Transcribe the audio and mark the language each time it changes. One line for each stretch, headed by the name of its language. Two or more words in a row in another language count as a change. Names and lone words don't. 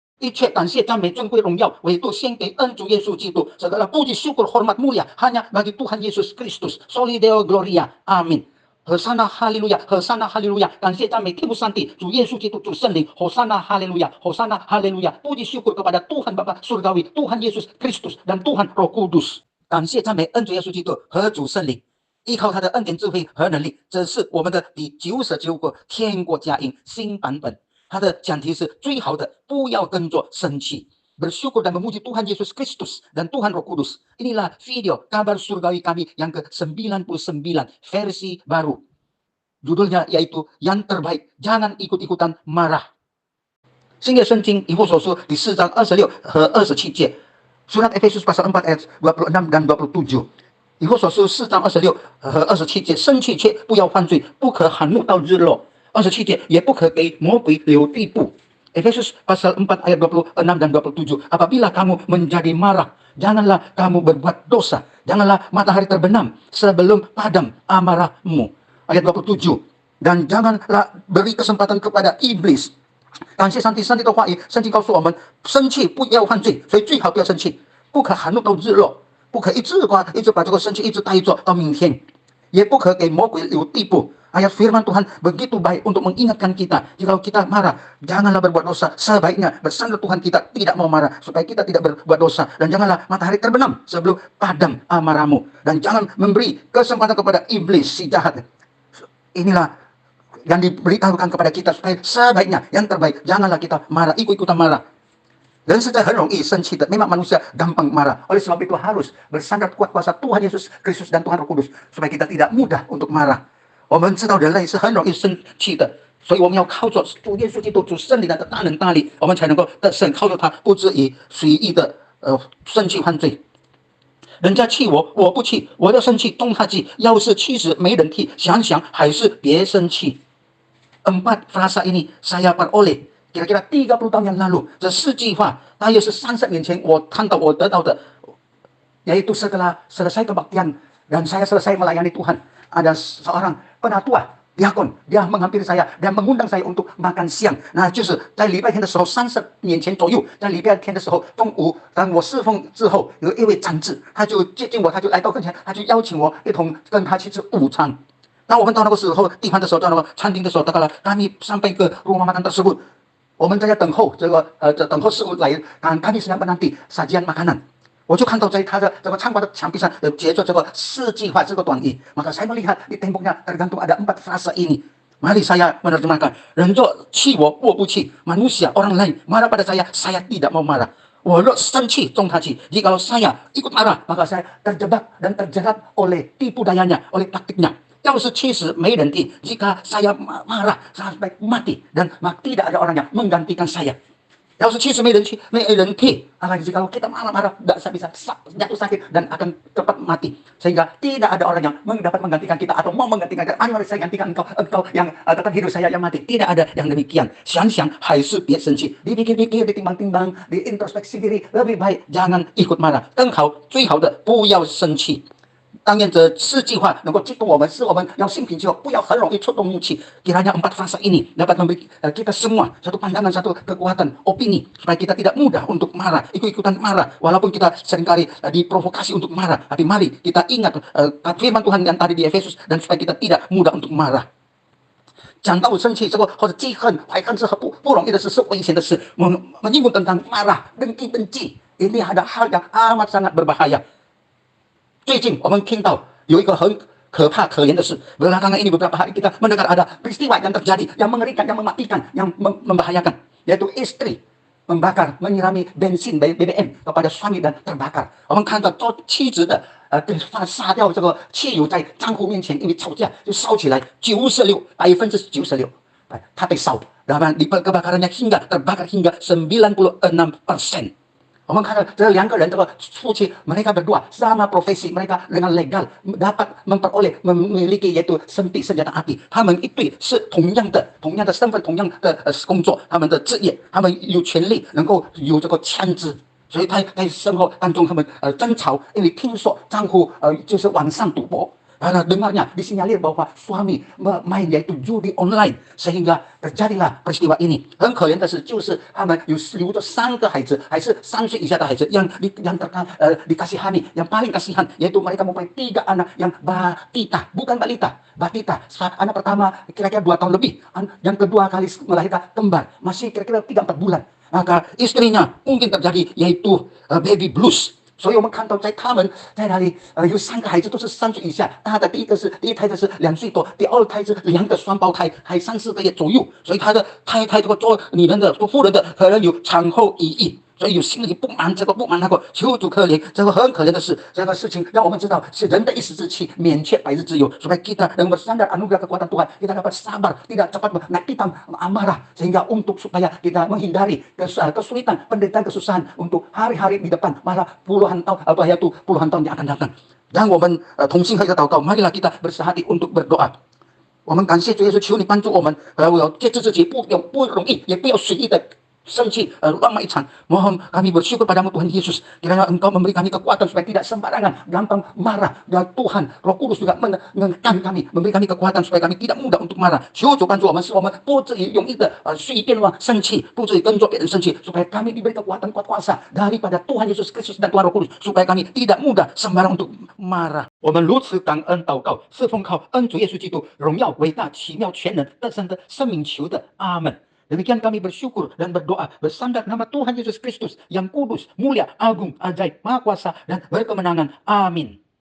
Chinese: 切感谢赞美尊贵荣耀唯独献给恩主耶稣基督。
Indonesian: Segala puji syukur hormat mulia hanya bagi Tuhan Yesus Kristus.
Latin: Soli Deo Gloria. Amin。
Chinese: 和散那哈利路亚，和散那哈利路亚，感谢赞美天父上帝，主耶稣基督，主圣灵，和散那哈利路亚，和散那哈利路亚 ，
Indonesian: puji syukur kepada Tuhan Bapa Surgawi, Tuhan Yesus Kristus dan Tuhan Roh Kudus。
Chinese: 感谢赞美恩主耶稣基督和主圣灵，依靠他的恩典智慧和能力。这是我们的第99个天国佳音新版本，它的讲题是最好的，不要跟着生气。
Indonesian: Bersyukur dan memuji Tuhan Yesus Kristus dan Tuhan Roh Kudus. Inilah video kabar surgawi kami yang ke-99 versi baru. Judulnya yaitu yang terbaik, jangan ikut-ikutan marah.
Chinese: 新约圣经以弗所书第4章26和27节，
Indonesian: Surat Efesus pasal 4 ayat 26 dan 27。
Chinese: 以弗所书4章26和27节，生气却不要犯罪，不可含怒到日落。27节，也不可给魔鬼留地步。
Indonesian: Efesus pasal 4 ayat 26 dan 27. Apabila kamu menjadi marah, janganlah kamu berbuat dosa. Janganlah matahari terbenam sebelum padam amarahmu. Ayat 27. Dan janganlah beri kesempatan kepada iblis.
Chinese: 感谢上帝，上帝的话语，圣经告诉我们，生气不要犯罪，所以最好不要生气，不可含怒到日落，不可一直把这个生气一直带着到明天，也不可给魔鬼留地步。
Indonesian: Ayat firman Tuhan begitu baik untuk mengingatkan kita, jika kita marah, janganlah berbuat dosa. Sebaiknya bersandar Tuhan kita tidak mau marah, supaya kita tidak berbuat dosa. Dan janganlah matahari terbenam sebelum padam amarahmu. Dan jangan memberi kesempatan kepada iblis si jahat. Inilah yang diberitahukan kepada kita, supaya sebaiknya, yang terbaik, janganlah kita marah, ikut-ikutan marah. Dan secara
Chinese: 很容易生气的,
Indonesian: memang manusia gampang marah. Oleh sebab itu harus bersandar kuat kuasa Tuhan Yesus Kristus dan Tuhan Roh Kudus, supaya kita tidak mudah untuk marah.
Chinese: 我们知道人类是很容易生气的，所以我们要靠着主耶稣基督、主圣灵的大能大力，我们才能够得胜，靠着他，不至于随意的生气犯罪。人家气我，我不气，我要生气动他气。要是气时没人替，想想还是别生气。
Indonesian: Empat frasa ini saya peroleh kira-kira 30 tahun yang lalu.
Chinese: 这4句话大约是30年前我看到我得到的，
Indonesian: yaitu setelah selesai kebaktian dan saya selesai melayani Tuhan. Ada seorang penatua diakon, dia menghampiri saya dan mengundang saya untuk makan siang。
Chinese: 那就是在礼拜天的时候，30年前左右，在礼拜天的时候中午，当我侍奉之后，有一位长子，他就接近我，他就来到跟前，他就邀请我一同跟他去吃午餐。当我们到那个时候地方的时候，到那个餐厅的时候，大概
Indonesian: kami sampai ke rumah makan tersebut，
Chinese: 我们在等候等候师傅来，
Indonesian: kami sedang menanti sajian makanan。
Chinese: 我就看到在他的这个餐馆的墙壁上结着这个4句话这个短语，
Indonesian: maka saya melihat di temboknya tergantung ada 4 frasa ini. Mari saya menerjemahkan.
Chinese: 人若气我，我不气。
Indonesian: Manusia orang lain marah pada saya tidak mau marah.
Chinese: 我若生气动他气。
Indonesian: Jikalau saya ikut marah, maka saya terjebak dan terjerat oleh tipu dayanya, oleh taktiknya.
Chinese: 要是气时没人替，
Indonesian: jika saya marah sampai mati dan tidak ada orang yang menggantikan saya.
Chinese: 要是气时没人替，
Indonesian: kalau kita marah-marah bisa jatuh sakit dan akan cepat mati, sehingga tidak ada orang yang dapat menggantikan kita atau mau menggantikan kita. Mari saya gantikan engkau yang tetap hidup, saya yang mati. Tidak ada yang demikian.
Chinese: 想想还是别生气，
Indonesian: dipikir-pikir, ditimbang-timbang, diintrospeksi diri, lebih baik jangan ikut marah，
Chinese: 更好，最好的不要生气。但愿这4句话能够激动我们，使我们要心平气和，不要很容易触动怒气。
Indonesian: Kiranya 4 frasa ini dapat memberi kita semua satu pandangan, satu kekuatan, opini, supaya kita tidak mudah untuk marah, ikut-ikutan marah, walaupun kita seringkali diprovokasi untuk marah. Tapi mari kita ingat firman Tuhan yang tadi di Efesus, dan supaya kita tidak mudah untuk marah.
Chinese: 讲到生气这个或者记恨、怀恨是不容易的事，是危险的事。
Indonesian: menyinggung tentang marah, dengki-dengki, ini ada hal yang amat sangat berbahaya.
Chinese: 最近我们听到有一个很可怕可怜的事
Indonesian: ，belakangan ini beberapa hari kita mendengar ada peristiwa yang terjadi yang mengerikan, yang mematikan, yang membahayakan, yaitu istri membakar, menyirami bensin BBM kepada suami dan terbakar.
Chinese: 我们看到做妻子的杀掉这个汽油在丈夫面前，因为吵架就烧起来，96%，他被烧，然后
Indonesian: kebakarannya terbakar hingga 96%。
Chinese: 我们看到这2个人，这个夫妻
Indonesian: mereka berdua sama profesi, mereka dengan legal dapat memiliki yaitu senjata api.
Chinese: 他们一对是同样的身份，同样的工作，他们的职业，他们有权利能够有这个枪支。所以他在生活当中他们争吵，因为听说丈夫就是晚上赌博，
Indonesian: dengarnya disinyalir bahwa suami main yaitu judi online, sehingga terjadilah peristiwa ini.
Chinese: 很可怜的是，就是他们有着3个孩子，还是3岁以下的孩子
Indonesian: yang dikasihani, yang paling kasihan, yaitu mereka mempunyai 3 anak yang batita, bukan balita, batita. Anak pertama kira-kira 2 tahun lebih, yang kedua kali melahirkan kembar masih kira-kira 3-4 bulan. Maka istrinya mungkin terjadi yaitu baby blues.
Chinese: 所以我们看到在他们在那里有3个孩子都是3岁以下，他的第一胎的是2岁多，第2胎是2个双胞胎，还3-4个月左右，所以他的太这个做女人的做妇人的可能有产后抑郁。所以有心里不满，这个不满那个，求主可怜，这个很可怜的事，这个事情让我们知道是人的一时之气，免却百日之忧。
Indonesian: Supaya kita dengan bersandar anugerah kekuatan Tuhan, kita dapat sabar, tidak cepat menaikkan amarah, sehingga untuk supaya kita menghindari kesulitan, penderitaan, kesusahan untuk hari-hari di depan, malah puluhan tahun yang akan datang.
Chinese: Dan 我们同心合一的祷告，
Indonesian: marilah kita bersehati untuk berdoa。
Chinese: 我们感谢主耶稣，求你帮助我们，借着自己不容易，也不要随意的 生气, lama ican.
Indonesian: Mohon kami bersyukur padamu Tuhan Yesus, kiranya Engkau memberi kami kekuatan supaya tidak sembarangan gampang marah, dan Tuhan Roh Kudus juga menekan kami, memberi kami kekuatan supaya kami tidak mudah untuk marah.
Chinese: 求主帮助我们，使我们不至于容易的随便生气，不至于跟着别人生气，
Indonesian: supaya kami diberi kekuatan kuat kuasa daripada Tuhan Yesus Kristus dan Tuhan Roh Kudus, supaya kami tidak mudah sembarang untuk marah.
Chinese: 我们如此感恩祷告，是奉靠恩主耶稣基督荣耀伟大奇妙全能得胜的生命求的，阿门。
Indonesian: Demikian kami bersyukur dan berdoa bersandar nama Tuhan Yesus Kristus yang kudus, mulia, agung, ajaib, maha kuasa dan berkemenangan. Amin.